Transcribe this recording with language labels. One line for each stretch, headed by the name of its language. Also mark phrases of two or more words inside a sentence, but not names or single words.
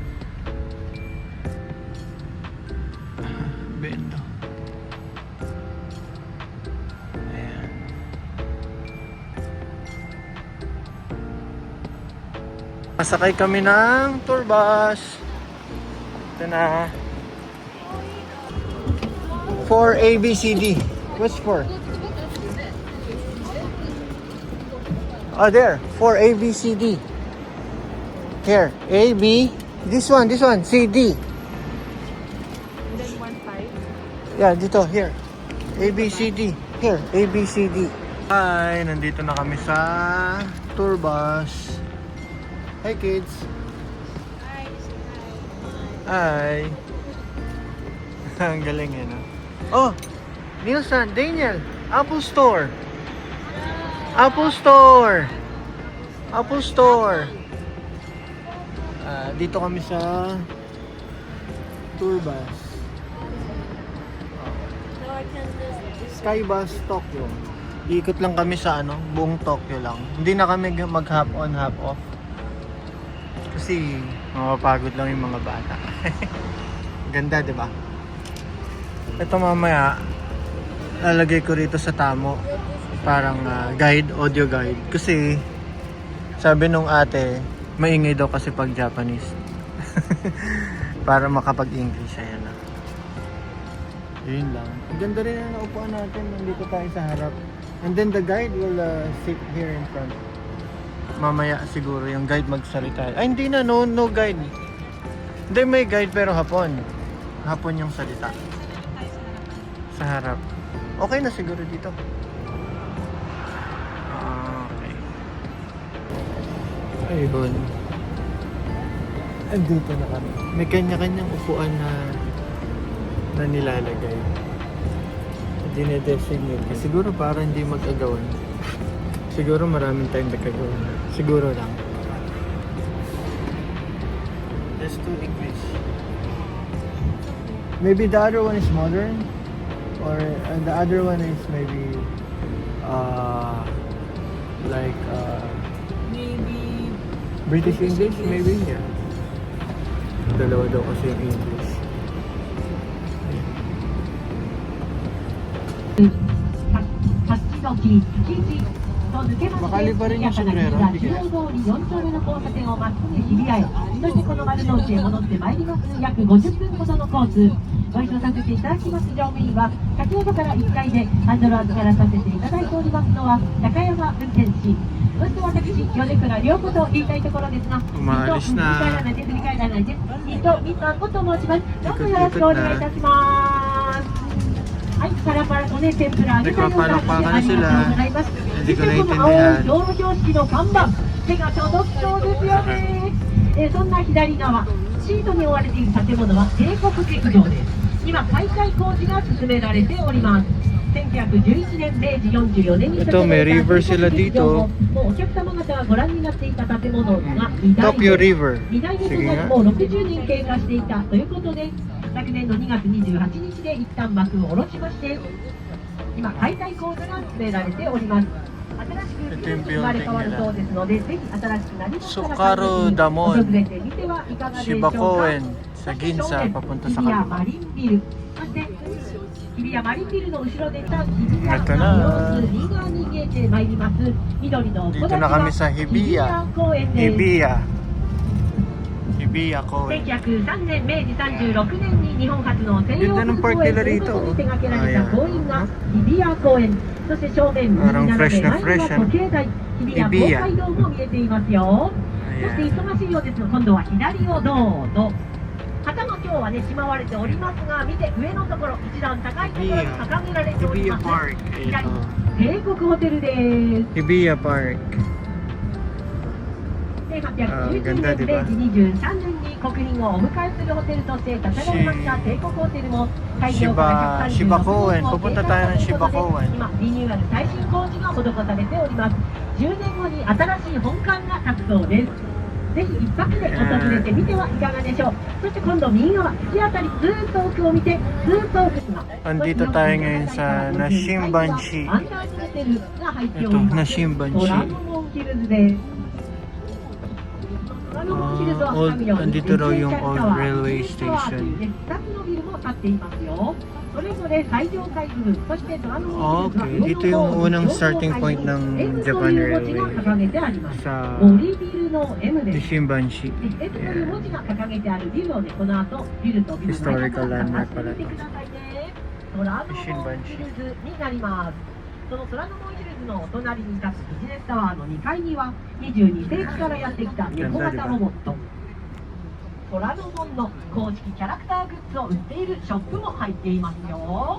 Filipino: Bendo. Ayan. Masakay kami ng tour bus. Ito na. 4 ABCD. What's 4?
English: Oh, there. 4 ABCD. Here. A, B. This one. C, D. And then 1-5. Yeah, dito. Here. A, B, C, D. Here. A, B, C, D. Hi.
Filipino: Nandito na kami sa tour bus.
English: Hi, kids. Hi.
Filipino: Ang galing yan, no? Oh, Nielsen, Daniel. Apple Store. Dito kami sa tour bus. Skybus Tokyo. Iikot lang kami sa ano, buong Tokyo lang. Hindi na kami mag
English: hop on, hop off.
Filipino: Kasi mapapagod lang yung mga bata. Ganda, di ba? Ito mamaya, lalagay ko rito sa tamo. Parang guide,
English: audio guide.
Filipino: Kasi, sabi nung ate, maingay daw kasi pag Japanese. Para makapag-English, ayan na. Yun lang. Ang ganda rin ang naupuan natin. Nandito tayo sa harap.
English: And then the guide will sit here in front.
Filipino: Mamaya siguro yung guide magsalita. Ay, hindi na.
English: No guide.
Filipino: Hindi, may guide pero hapon. Hapon yung salita. Sa harap. Okay na siguro dito. Okay. Ayun. Andito na kami. May kanya-kanyang upuan na nilalagay. Dine-designate. Siguro para hindi mag-agawan. Siguro maraming tayong nagkagawan. Siguro lang.
English: Let's do English. Maybe the other one is modern. Or the other one is maybe like Maybe British English, maybe, yeah.
Filipino: Dalawa daw kasi yung English. Makali pa rin yung sombrero, hindi kaya?
Japanese: 4 丁目の交差点をまっすぐ日比谷へ、そしてこの丸の内へ戻ってまいります。約50分ほどのコース。ご一緒させていただきます乗務員は、先ほどから1階でハンドルを預からさせていただいておりますのは高山運転士。そして私、米倉涼子と言いたいところですが、
Filipino: Umalis na.
Japanese: 振り返らないで、振り返らないで、伊藤美佐子と申します。どうぞよろしくお願いいたします。はい、パラパラとね、天ぷら揚げたような
Filipino: Nagpapalakpakan na sila.
Japanese: ございます。
Filipino: Hindi ko
Japanese: そしてこの青い
Filipino: naintindihan.
Japanese: 道路標識の看板、手が届きそうですよね。そんな左側、シートに覆われている建物は帝国劇場です。今、解体工事が進められております。1911年、明治44年に建て
Filipino: Ito,
Japanese: ら
Filipino: may
Japanese: れた
Filipino: river
Japanese: 帝
Filipino: sila
Japanese: 国劇場
Filipino: dito.
Japanese: ももうお客様方がご覧になっていた建物が2代
Filipino: Tokyo River.
Japanese: 2代目と
Filipino: Sige
Japanese: なり
Filipino: nga.
Japanese: もう60年経過していたということで、昨年の2月28日で一旦幕を下ろしまして、今、解体工事が進められております。新しく生まれ変わるそうですので、ぜひ新しくなりましたら Sukaro Damon. 訪れてみてはいかがでしょう
Filipino: Shiba
Japanese: か。
Filipino: Koen sa Ginza papunta
Japanese: 日
Filipino: sa
Japanese: 比谷
Filipino: kabila.
Japanese: マリンビル、そして日比谷マリンビルの後ろでした日比谷
Filipino: Ito
Japanese: の
Filipino: na.
Japanese: 様子、右側に見えてまいります緑の木
Filipino: Dito
Japanese: 立
Filipino: na
Japanese: は
Filipino: kami sa
Japanese: 日比
Filipino: Hibiya.
Japanese: 谷公園です。
Filipino: Hibiya. Hibiya Koen.
Japanese: 1903年、明治36年に日本初の専用
Filipino: Ganda ng
Japanese: 公
Filipino: park
Japanese: 園
Filipino: nila
Japanese: という
Filipino: rito.
Japanese: ことで手掛けられた
Filipino: Ayan.
Japanese: 公園が日比谷公園、そして正面右
Filipino: Parang
Japanese: 斜
Filipino: fresh
Japanese: め
Filipino: na
Japanese: 前に
Filipino: fresh,
Japanese: は時計台、日比谷公会堂も見えていますよ。そして
Filipino: Ayan.
Japanese: 忙しいようですが、今度は左をどうぞ。旗も今日はね、しまわれておりますが、見て上のところ、一段高いところに掲げられており
Filipino: Hibiya
Japanese: ます。
Filipino: Park.
Japanese: 左、
Filipino: Ito.
Japanese: 帝国ホテルです。
Filipino: Hibiya Park.
Japanese: 1819
Filipino: ganda,
Japanese: 年、
Filipino: di ba?
Japanese: 明治23年に国賓をお迎えするホテルとして建てられました帝国ホテルも開業から136
Filipino: Shiba Koen.
Japanese: 年を
Filipino: Pupunta
Japanese: 経
Filipino: tayo
Japanese: 過
Filipino: ng
Japanese: ということ
Filipino: Shiba
Japanese: で
Filipino: Koen.
Japanese: 今リニューアル耐震工事が施されております。10年後に新しい本館が建つそうです。ぜひ一泊で訪れてみてはいかがでしょう。そして今度右側、突き当たりずーっと奥を見て、ずーっと奥には
Filipino: Andito tayo ngayon sa Nashimbanshi.
Japanese: アンダーホテルが入ってお
Filipino: Ito,
Japanese: ります。
Filipino: Nashimbanshi.
Japanese: 虎ノ門ヒルズです。虎ノ門ヒルズは
Filipino: old-
Japanese: 神の
Filipino: andito raw yung old
Japanese: タワー
Filipino: railway
Japanese: 2つのビルも建っていますよ。それぞれ最上階部分、そして虎ノ門ヒルズは
Filipino: Okay, dito yung unang
English: starting point
Filipino: ng
Japanese: M
Filipino: Japan
Japanese: という文字が
Filipino: Railway
Japanese: 掲げてあります。
Filipino: sa
Japanese: 森ビルの M です。
Filipino: Nishimbanshi.
Japanese: S という文字が掲げてあるビルをね、この後ビルとビルの間から
English: Historical landmark
Japanese: 探してみてくださいね。虎ノ門ヒルズになります。その虎ノ門ヒルズのお隣に立つビジネスタワーの2階には22世紀からやってきた猫型ロボット虎ノ門の公式キャラクターグッズを売っているショップも入っていますよ。